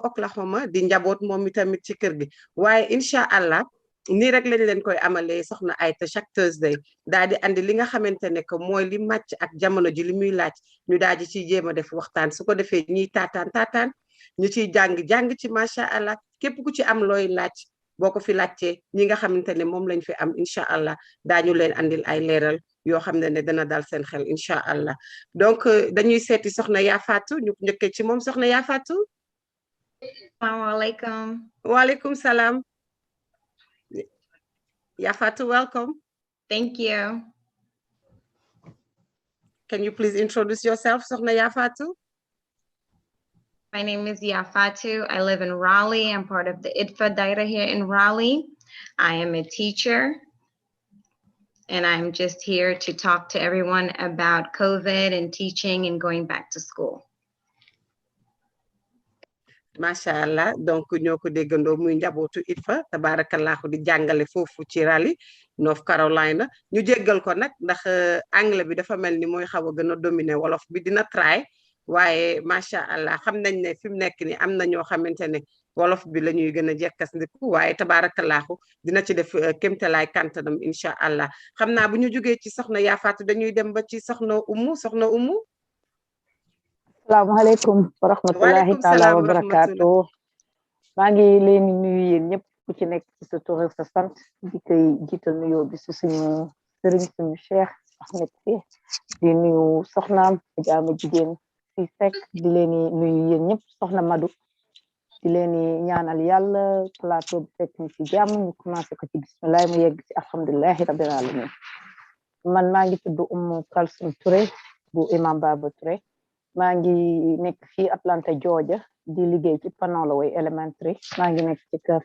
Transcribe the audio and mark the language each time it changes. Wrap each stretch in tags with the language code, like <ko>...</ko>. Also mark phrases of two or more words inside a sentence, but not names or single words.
<wo>Oklahoma di njaboot moom itamit ci kër gi waaye</wo> <ar>إن شاء الله</ar> <wo>nii rek lañ leen koy amalee soxna Ayta chaque Thursday daal di andi li nga xamante ne que mooy li màcc ak jamono ji li muy laaj ñu daal di ciy jéem a def waxtaan su ko defee ñiy taataan ñu ciy jàng ci</wo> <ar>ما شاء الله</ar> <wo>képp ku ci am looy laaj boo ko fi laajtee ñi nga xamante ne moom lañ fi am</wo> <ar>إن شاء الله</ar> <wo>daañu leen andil ay leeral yoo xam ne dana dal seen xel</wo> <ar>إن شاء الله</ar> <wo>donc dañuy seeti soxna yaa Fatou ñu njëkkee ci moom soxna yaa Fatou.</wo> <ar>السلام عليكم. وعليكم السلام. Ya Fatou,</ar> <en>welcome. Thank you. Can you please introduce yourself, Sokhna Ya Fatou? My name is Ya Fatou. I live in Raleigh. I'm part of the Itfa Daira here in Raleigh. I am a teacher, and I'm just here to talk to everyone about COVID and teaching and going back to school.</en> <ar>ما شاء الله,</ar> <wo>donc ñoo ko déggandoo muy njabootu Itfa tabarakallahu di jàngale foofu ci Raleigh North Carolina ñu jéggal ko nag ndax anglais bi dafa mel ni mooy xaw a gën a dominer wolof bi dina try waaye</wo> <ar>ما شاء الله</ar> <wo>xam nañ ne fi mu nekk ni am na ñoo xamante ne wolof bi la ñuy gën a jekkas ndiku waaye tabarakallahu dina ci def kémtalaay kantanam</wo> <ar>إن شاء الله</ar> <wo>xam naa bu ñu jógee ci soxna Ya Fatou dañuy dem ba ci soxna Oumou</wo> <ar>السلام عليكم ورحمة الله تعالى وبركاته.</ar> <wo>Maa ngi leen di nuyu yéen ñëpp ku ci nekk ci sa tur ak sa sant di koy jiital nuyoo bi ci suñu sëriñ suñu Cheikh Ahmed si di nuyu soxnaam jaama jigéen si Seck di leen di nuyu yéen ñëpp soxna Madu di leen di ñaanal yàlla plateau bi fekk ñu ci jàmm ñu commencé ko ci bismillah mu yegg ci</wo> <ar>الحمد لله رب العالمين</ar> <wo>man maa ngi tudd Oumou Kalsum Touré bu Imam Baba Touré maa ngi nekk fii Atlanta Georgia di liggéey ci Panolaway Elementary maa ngi nekk ci</wo>